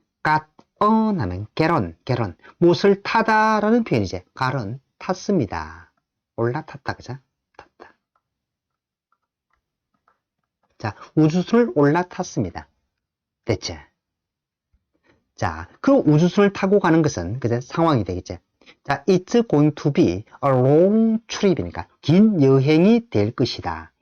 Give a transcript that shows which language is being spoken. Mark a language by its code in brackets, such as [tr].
[en] got on 하면 get on. [ko] 무엇을 타다라는 표현이지. got은 탔습니다. 올라탔다. 그죠? 탔다. 자, 우주선을 올라탔습니다. 됐지? 자, 그 우주선을 타고 가는 것은 그제 상황이 되겠지. [en] 자, it's going to be a long trip이니까 [ko] 긴 여행이 될 것이다.